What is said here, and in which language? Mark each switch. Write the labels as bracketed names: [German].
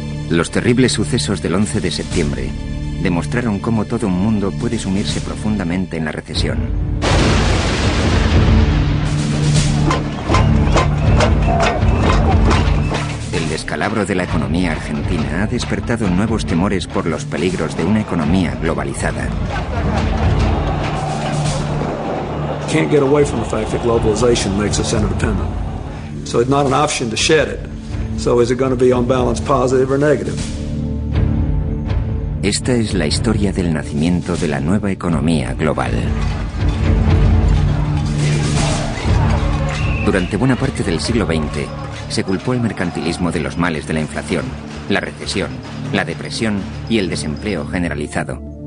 [Spanish] Los terribles sucesos del 11 de septiembre demostraron cómo todo un mundo puede sumirse profundamente en la recesión. El descalabro de la economía argentina ha despertado nuevos temores por los peligros de una economía globalizada. [English] Can't get away from the fact that globalization makes us interdependent. So it's not an option to shed it. So is it going to be on balance positive or negative? [Spanish] Esta es la historia del nacimiento de la nueva economía global. Durante buena parte del siglo XX, se culpó el mercantilismo de los males de la inflación, la recesión, la depresión y el desempleo generalizado.